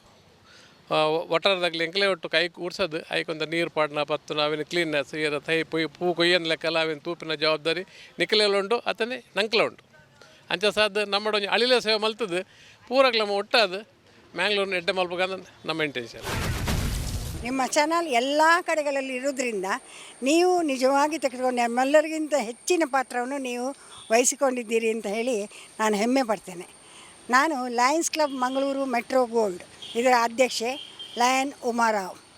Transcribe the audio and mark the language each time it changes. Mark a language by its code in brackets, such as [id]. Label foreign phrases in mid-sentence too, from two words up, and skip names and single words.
[tcy] ಒಟ್ಟಾರದಾಗಲಿ ಎಂಕ್ಲೆ ಒಟ್ಟು ಕೈ ಕೂರ್ಸೋದು ಆಯ್ಕೊಂತ ನೀರು ಪಾಡ್ನ ಪತ್ತು ಅವಿನ ಕ್ಲೀನ್ನೆಸ್ ಏರ ತೈ ಪೂ ಕೊಯ್ಯನ್ ಲೆಕ್ಕಲ್ಲ ಅವಿನ ತೂಪಿನ ಜವಾಬ್ದಾರಿ ನಿಖಲೆಲ್ಲ ಉಂಡು ಅತನೇ ನಂಕ್ಲ ಉಂಟು ಅಂಚೆ ಸಾಧ್ಯ ನಮ್ಮ ಒಂದು ಅಳಿಲ ಸೇವೆ ಮಲ್ತದ್ದು ಪೂರಾಗ್ಲ ಒಟ್ಟಾದು ಮ್ಯಾಂಗ್ಳೂರಿನ ಎಡ್ಡೆ ಮಲ್ಬೇಕಂತ ನಮ್ಮ ಇಂಟೆನ್ಷನ್. [kn] ನಿಮ್ಮ ಚಾನಲ್ ಎಲ್ಲ ಕಡೆಗಳಲ್ಲಿ ಇರೋದ್ರಿಂದ ನೀವು ನಿಜವಾಗಿ ತೆಗೆದುಕೊಂಡು ನಮ್ಮೆಲ್ಲರಿಗಿಂತ ಹೆಚ್ಚಿನ ಪಾತ್ರವನ್ನು ನೀವು ವಹಿಸಿಕೊಂಡಿದ್ದೀರಿ ಅಂತ ಹೇಳಿ ನಾನು ಹೆಮ್ಮೆ ಪಡ್ತೇನೆ. ನಾನು ಲಯನ್ಸ್ ಕ್ಲಬ್ ಮಂಗಳೂರು ಮೆಟ್ರೋ ಗೋಲ್ಡ್ ಇದರ ಅಧ್ಯಕ್ಷೆ ಲಯನ್ ಉಮಾರಾವ್.